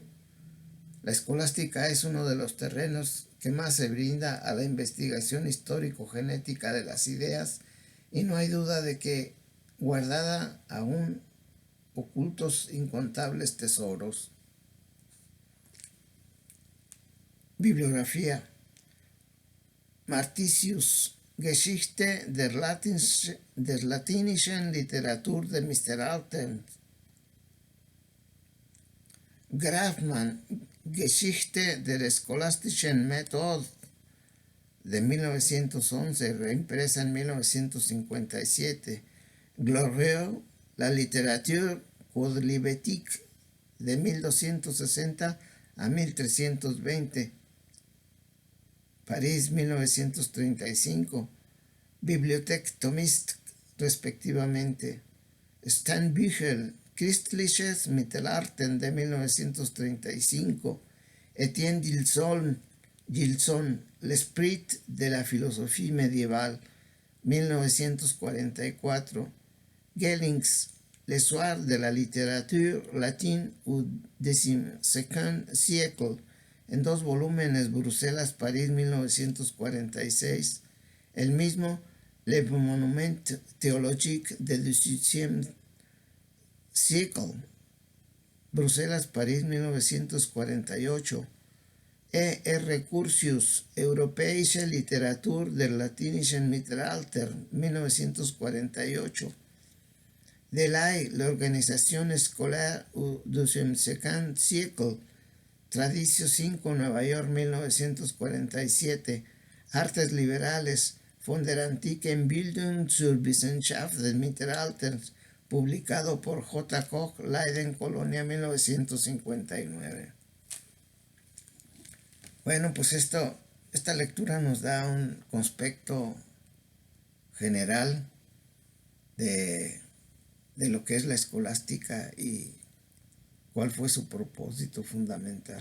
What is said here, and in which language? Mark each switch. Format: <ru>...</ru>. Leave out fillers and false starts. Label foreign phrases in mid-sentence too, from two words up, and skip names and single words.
<es>La escolástica es uno de los terrenos que más se brinda a la investigación histórico-genética de las ideas, y no hay duda de que guardada aún ocultos incontables tesoros. Bibliografía: Martisius, Geschichte der latinischen Literatur der Mittelalter. Grafmann, Geschichte der scholastischen Methode, de 1911, reimpresa en 1957. Glorieux, la literature quodlibetique, de 1260 a 1320. París, 1935. Bibliothèque Thomiste, respectivamente. Steinbüchel, Christliches Mittelalter, de 1935. Etienne Gilson, L'esprit de la philosophie médiévale, 1944. Gellings, L'histoire de la littérature latine au XIIe siècle, en 2 volúmenes, Bruselas, París, 1946. El mismo Le Monument théologique du XVIIe siècle, Bruselas, París, 1948. E.R. Curtius, Europäische Literatur der latinischen Mittelalter, 1948. de l'organisation scolaire au XII siècle, Tradicio 5, Nueva York, 1947, Artes Liberales, von der antiken Bildung zur Wissenschaft des Mittelalters, publicado por J. Koch, Leiden, Colonia, 1959. Bueno, pues esta lectura nos da un conspecto general de lo que es la escolástica y cuál fue su propósito fundamental.</es>